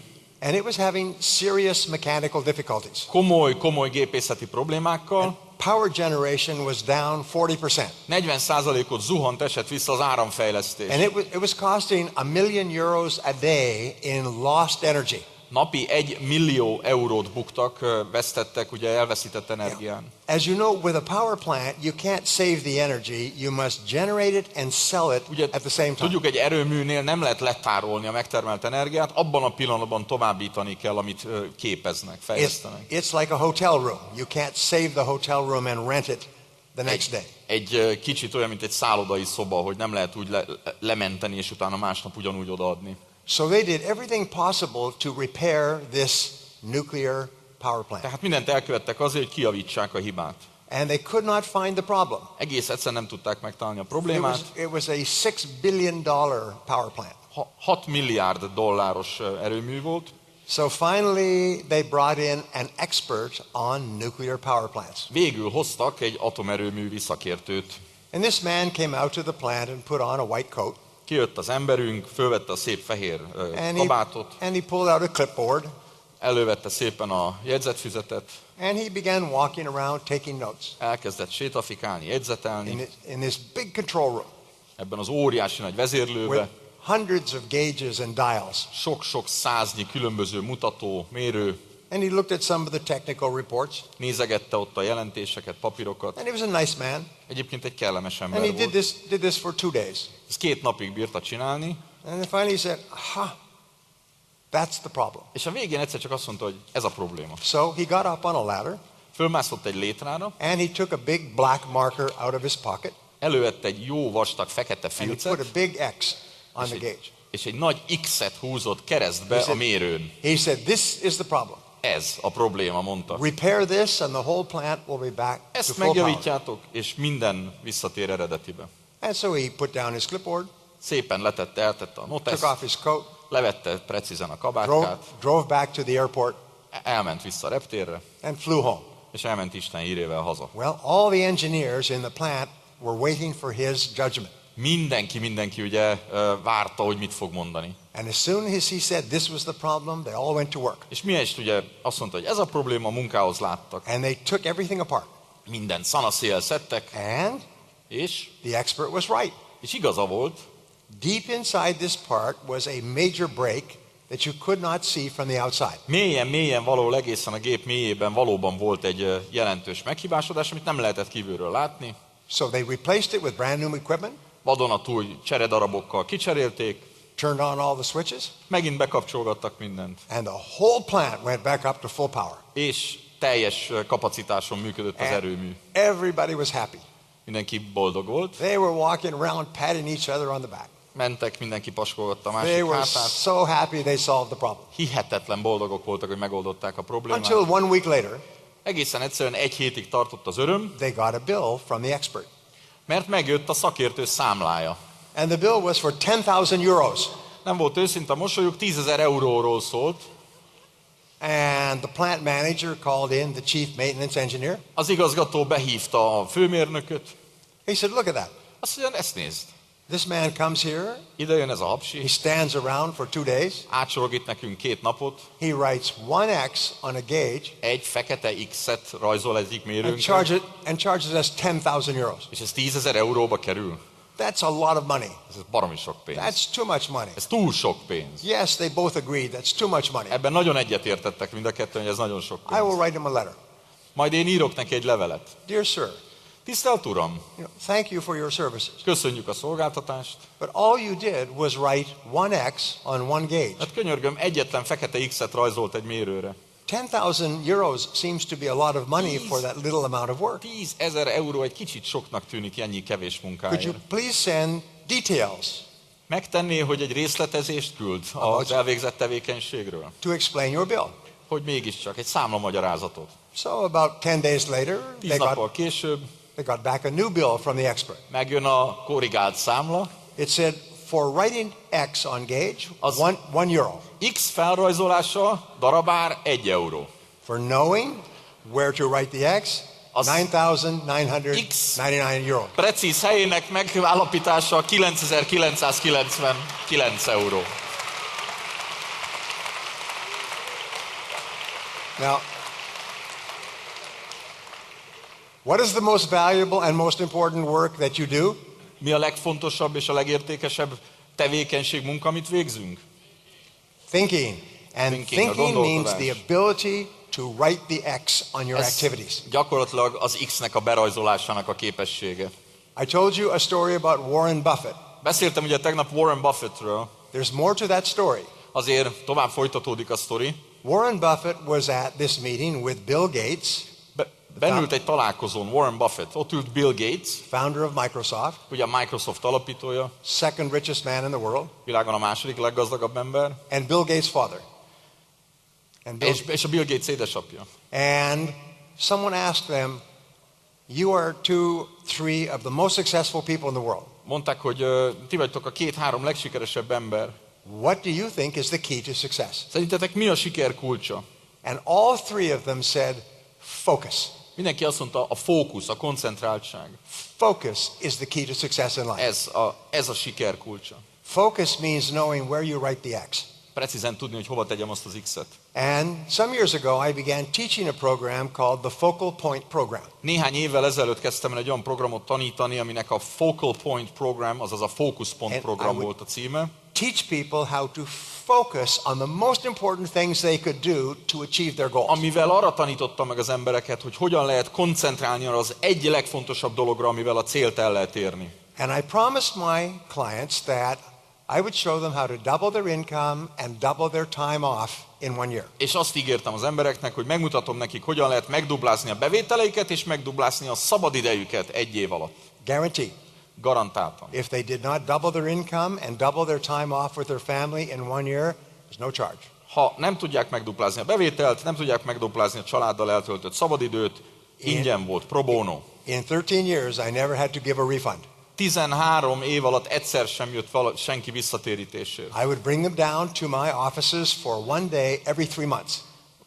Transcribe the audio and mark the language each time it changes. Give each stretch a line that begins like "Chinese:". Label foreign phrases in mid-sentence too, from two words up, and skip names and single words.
English: And it was having serious mechanical difficulties.
Hungarian: komoly gépészeti problémákkal,
English: Power generation was down 40%.
Hungarian: 40%-ot zuhant, esett vissza az áramfejlesztés.
English: And it was costing €1 million a day in lost energy.
Hungarian: Napi 1 millió eurót buktak, vesztettek, ugye elveszített energián.
English: As you know, with a power plant, you can't save the energy. You must generate it and sell it
Hungarian: Ugye,
English: at the same time.
Hungarian: tudjuk, egy erőműnél nem lehet letárolni a megtermelt energiát, abban a pillanatban továbbítani kell, amit képeznek, fejlesztenek.
English: It's like a hotel room. You can't save the hotel room and rent it the next day.
Hungarian: Egy kicsit olyan, mint egy szállodai szoba, hogy nem lehet úgy lementeni, és utána másnap ugyanúgy odaadni.
English: So they did everything possible to repair this nuclear power plant.
Hungarian: Tehát mindent elkövettek azért, hogy kijavítsák a hibát.
English: And they could not find the problem.
Hungarian: Egész egyszer nem tudták megtalálni a problémát.
English: It was a $6 billion power plant.
Hungarian: 6 milliárd dolláros erőmű volt.
English: So finally they brought in an expert on nuclear power plants.
Hungarian: Végül hoztak egy atomerőművi szakértőt.
English: And this man came out to the plant and put on a white coat.
Hungarian: Kijött az emberünk, fölvette a szép fehér kabátot,
English: And he pulled out a clipboard.
Hungarian: elővette szépen a jegyzetfüzetet,
English: And he began walking around taking notes
Hungarian: elkezdett sétafikálni, jegyzetelni
English: in this big control room
Hungarian: ebben az óriási nagy vezérlőbe.
English: with hundreds of gauges and dials.
Hungarian: Sok-sok száznyi különböző mutató, mérő,
English: And he looked at some of the technical reports.
Hungarian: nézegette ott a jelentéseket, papírokat.
English: And he was a nice man.
Hungarian: Egyébként egy kellemes ember
English: And he
Hungarian: volt.
English: did this for 2 days.
Hungarian: Ezt 2 napig bírta csinálni,
English: And then finally he said, that's the problem.
Hungarian: és a végén egyszer csak azt mondta, hogy ez a probléma.
English: So he got up on a ladder
Hungarian: Fölmászott egy létrára,
English: and he took a big black marker out of his pocket
Hungarian: elővette egy jó vastag fekete
English: and he put
Hungarian: filcet,
English: a big X on the gauge.
Hungarian: és egy nagy X-et húzott keresztbe a mérőn.
English: He said, this is the problem.
Hungarian: Ez a probléma, mondta.
English: Repair this and the whole plant will be back to
Hungarian: Ezt
English: full power.
Hungarian: megjavítjátok, és minden visszatér eredetibe.
English: And so he put down his clipboard,
Hungarian: Szépen eltette a
English: took
Hungarian: noteszt,
English: off his coat,
Hungarian: levette precízen a kabátkát,
English: drove back to the airport,
Hungarian: elment vissza a reptérre,
English: and flew home.
Hungarian: és elment Isten hírével haza.
English: Well, all the engineers in the plant were waiting for his judgment.
Hungarian: Mindenki ugye várta, hogy mit fog mondani.
English: And as soon as he said this was the problem, they all went to work.
Hungarian: És miért ugye azt mondta, hogy ez a probléma, a munkához láttak.
English: And they took everything apart.
Hungarian: Mindent szanaszéjjel szedtek,
English: And
Hungarian: és
English: the expert was right.
Hungarian: igaza volt,
English: Deep inside this part was a major break that you could not see from the outside.
Hungarian: mélyen valahol egészen a gép mélyében valóban volt egy jelentős meghibásodás, amit nem lehetett kívülről látni.
English: So they replaced it with brand new equipment,
Hungarian: Vadonatúj cseredarabokkal kicserélték,
English: turned on all the switches,
Hungarian: megint bekapcsolgattak mindent,
English: and the whole plant went back up to full power.
Hungarian: és teljes kapacitáson működött az erőmű.
English: Everybody was happy.
Hungarian: Mindenki boldog volt,
English: They were walking around patting each other on the back.
Hungarian: mentek, mindenki paskolgatta a
English: They
Hungarian: másik
English: were
Hungarian: hátát.
English: so happy they solved the problem.
Hungarian: Hihetetlen boldogok voltak, hogy megoldották a problémát.
English: Until 1 week later,
Hungarian: Egészen egyszerűen egy hétig tartott az öröm,
English: they got a bill from the expert.
Hungarian: mert megjött a szakértő számlája.
English: And the bill was for 10,000 euros.
Hungarian: Nem volt őszinte a mosolyuk, 10.000 euróról szólt.
English: And the plant manager called in the chief maintenance engineer.
Hungarian: Az igazgató behívta a főmérnököt.
English: He said, look at that.
Hungarian: Azt mondja, ezt nézd.
English: This man comes here.
Hungarian: Ide jön ez a hapsi,
English: He stands around for 2 days.
Hungarian: átsorog itt nekünk 2 napot,
English: He writes 1X on a gauge
Hungarian: egy fekete X-et rajzol egyik
English: and
Hungarian: mérőnkre,
English: charges us 10,000 euros.
Hungarian: és ez 10.000 euróba kerül.
English: That's a lot of money.
Hungarian: Ez baromi sok pénz.
English: That's too much money.
Hungarian: Ez túl sok pénz.
English: Yes, they both agreed that's too much money.
Hungarian: Ebben nagyon egyetértettek mind a ketten, hogy ez nagyon sok
English: I will
Hungarian: pénz.
English: write him a letter.
Hungarian: Majd én írok neki egy levelet.
English: Dear sir,
Hungarian: Tisztelt Uram,
English: thank you for your services.
Hungarian: köszönjük a szolgáltatást.
English: But all you did was write 1X on one gauge.
Hungarian: Hát könyörgöm, egyetlen fekete X-et rajzolt egy mérőre.
English: 10,000 euros seems to be a lot of money for that little amount of work.
Hungarian: 10.000 euró egy kicsit soknak tűnik ennyi kevés
English: Could you
Hungarian: munkáért.
English: please send details
Hungarian: Megtenné, hogy egy részletezést küld az elvégzett tevékenységről?
English: to explain your bill?
Hungarian: Hogy mégiscsak egy számlamagyarázatot.
English: So about 10 days later,
Hungarian: 10 nappal később
English: they got back a new bill from the expert.
Hungarian: megjön a korrigált számla.
English: It said, for writing X on gauge,
Hungarian: Az-
English: one euro.
Hungarian: X felrajzolása darabár 1 euró.
English: For knowing where to write the X,
Hungarian: Az-
English: 9,999 euros.
Hungarian: Precíz helyének megállapítása 9.999 euró.
English: Now, what is the most valuable and most important work that you do?
Hungarian: Mi a legfontosabb és a legértékesebb tevékenység, munka, amit végzünk?
English: Thinking. And
Hungarian: Thinking, a
English: thinking means
Hungarian: gondolkodás.
English: the ability to write the X on your activities.
Hungarian: Gyakorlatilag az X-nek a berajzolásának a képessége.
English: I told you a story about Warren Buffett.
Hungarian: Beszéltem ugye tegnap Warren Buffettről,
English: There's more to that story.
Hungarian: azért tovább folytatódik a sztori.
English: Warren Buffett was at this meeting with Bill Gates,
Hungarian: Bennült egy találkozón Warren Buffett, ott ült Bill Gates,
English: founder of Microsoft,
Hungarian: ugye a Microsoft alapítója,
English: second richest man in the world,
Hungarian: világon a második leggazdagabb ember,
English: and Bill Gates' father. And,
Hungarian: és a Bill Gates édesapja.
English: and someone asked them, you are 2-3 of the most successful people in the world.
Hungarian: Mondták, hogy ti vagytok a 2-3 legsikeresebb ember.
English: What do you think is the key to success?
Hungarian: Szerintetek mi a siker kulcsa?
English: And all 3 of them said, focus.
Hungarian: Mindenki azt mondta, a fókusz, a koncentráltság.
English: Focus is the key to success in life.
Hungarian: Ez a siker kulcsa.
English: Focus means knowing where you write the X.
Hungarian: Precízen tudni, hogy hova tegyem azt az X-et.
English: And some years ago, I began teaching a program called the Focal Point Program.
Hungarian: Néhány évvel ezelőtt kezdtem el egy olyan programot tanítani, aminek a Focal Point Program, azaz a fókuszpont
English: And
Hungarian: program
English: I would-
Hungarian: volt a címe.
English: Teach people how to focus on the most important things they could do to achieve their goals.
Hungarian: Amivel arra tanítottam meg az embereket, hogy hogyan lehet koncentrálni arra az egy legfontosabb dologra, amivel a célt el lehet érni.
English: And I promised my clients that I would show them how to double their income and double their time off in 1 year.
Hungarian: És azt ígértem az embereknek, hogy megmutatom nekik, hogyan lehet megduplázni a bevételeiket, és megduplázni a szabadidejüket 1 év alatt.
English: Guarantee.
Hungarian: Garantáltam.
English: If they did not double their income and double their time off with their family in 1 year, there's no charge.
Hungarian: Ha nem tudják megduplázni a bevételt, nem tudják megduplázni a családdal eltöltött szabadidőt, ingyen volt,
Latin: pro bono.
English: In 13 years, I never had to give a refund.
Hungarian: 13 év alatt egyszer sem jött senki visszatérítésért.
English: I would bring them down to my offices for 1 day every 3 months.